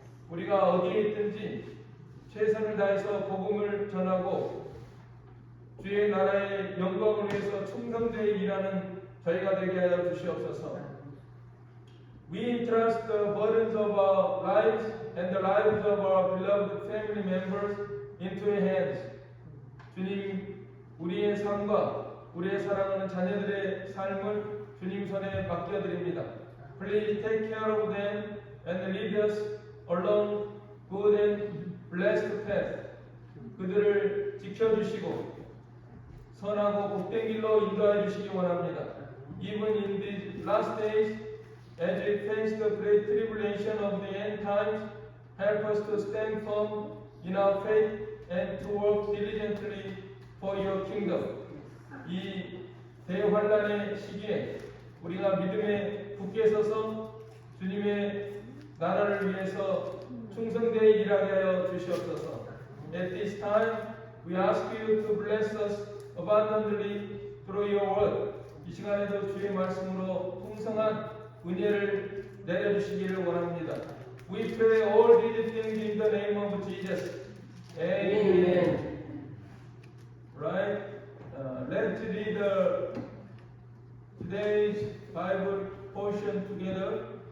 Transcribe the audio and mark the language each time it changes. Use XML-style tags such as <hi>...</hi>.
<ko>우리가 어디에 있든지 최선을 다해서 복음을 전하고 주의 나라의 영광을 위해서 충성되이 일하는 저희가 되게 하여 주시옵소서.</ko> <en>We entrust the burdens of our lives and the lives of our beloved family members into your hands.</en> <ko>주님, 우리의 삶과 우리의 사랑하는 자녀들의 삶을 주님 손에 맡겨드립니다.</ko> <en>Please take care of them and lead us along good and blessed path.</en> <ko>그들을 지켜주시고 선하고 복된 길로 인도해 주시기 원합니다.</ko> <en>Even in these last days, as we face the great tribulation of the end times, help us to stand firm in our faith and to work diligently for your kingdom.</en> <ko>이 대환란의 시기에 우리가 믿음에 굳게 서서 주님의 나라를 위해서 충성되이 일하게 하여 주시옵소서.</ko> <en>At this time, we ask you to bless us abundantly through your word.</en> <ko>이 시간에도 주의 말씀으로 풍성한 은혜를 내려주시기를 원합니다.</ko> <en>We pray all these things in the name of Jesus. Amen. Right? Let's read today's Bible portion together.</en>